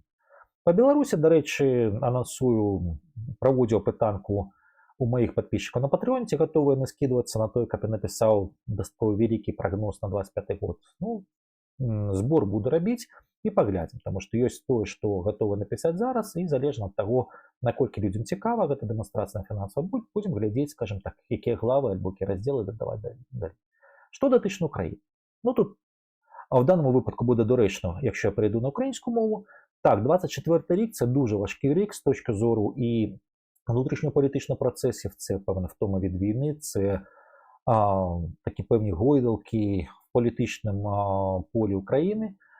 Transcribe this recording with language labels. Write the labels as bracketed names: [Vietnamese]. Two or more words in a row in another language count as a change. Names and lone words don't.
[Belarusian] Па Беларусі, дарэчы, анансую, праводзіў апытанку у маіх падписчикаў на Патрэоне, ці гатовыя яны скідвацца на той, каб я напісаў дастаткова вялікі прагноз на 25 год. Ну, збор буду рабіць і паглядзім, таму што ёсць тое, што гатовы напісаць зараз, і залежна ад таго, наколькі людзям цікава гэта дэманстрацыя фінансава, будзем глядзець, скажем так, якія главы альбо якія раздзелы дадаваць далей. Што датычна Украіны? [Ukrainian] Ну, тут в даному випадку буде доречно, якщо я перейду на українську мову. Так, 24-й рік – це дуже важкий рік з точки зору і внутрішньополітичних процесів, це певна втома від війни, це такі певні гойдалки в політичному полі України.